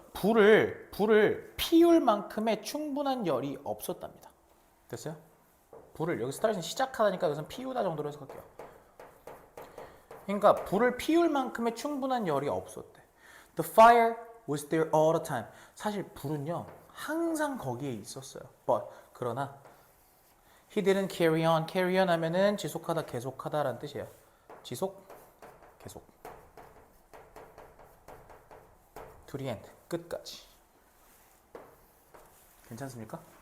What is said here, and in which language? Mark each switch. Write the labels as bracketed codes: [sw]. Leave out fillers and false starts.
[ko] 불을 피울 만큼의 충분한 열이 없었답니다. 됐어요? 불을 여기 start은 시작하다니까 여기서 피우다 정도로 해석할게요. 그러니까 불을 피울 만큼의 충분한 열이 없었대. [en] The fire was there all the time. [ko] 사실 불은요 항상 거기에 있었어요. [en] But [ko] 그러나 [en] he didn't carry on. [ko] carry on 하면은 지속하다, 계속하다라는 뜻이에요. 지속, 계속. [en] To the end. [ko] 끝까지. 괜찮습니까?